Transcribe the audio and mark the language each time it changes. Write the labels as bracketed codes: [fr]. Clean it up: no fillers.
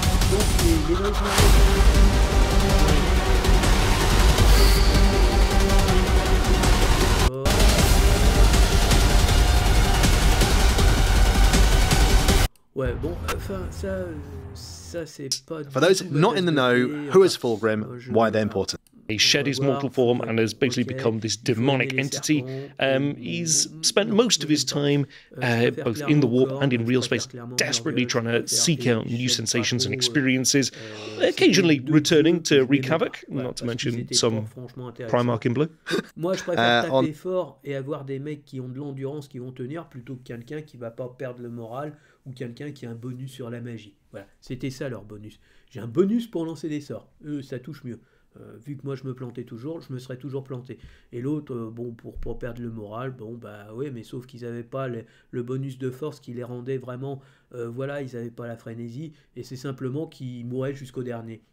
[fr] Donc les ouais, bon, enfin, ça c'est pas... [en] For those not in the know, who is Fulgrim, why they're important? He shed his mortal form and has basically become this demonic entity. He's spent most of his time, both in the warp and in real space, desperately trying to seek out new sensations and experiences, occasionally returning to wreak havoc, not to mention some Primarch in blue. [fr] Moi, je préfère taper fort et avoir des mecs qui ont de l'endurance, qui vont tenir, plutôt que quelqu'un qui va pas perdre le moral ou quelqu'un qui a un bonus sur la magie. Voilà, c'était ça leur bonus. J'ai un bonus pour lancer des sorts. Eux, ça touche mieux. Vu que moi je me plantais toujours, je me serais toujours planté. Et l'autre, bon, pour pas perdre le moral, bon, bah ouais, mais sauf qu'ils n'avaient pas le bonus de force qui les rendait vraiment, voilà, ils n'avaient pas la frénésie, et c'est simplement qu'ils mouraient jusqu'au dernier.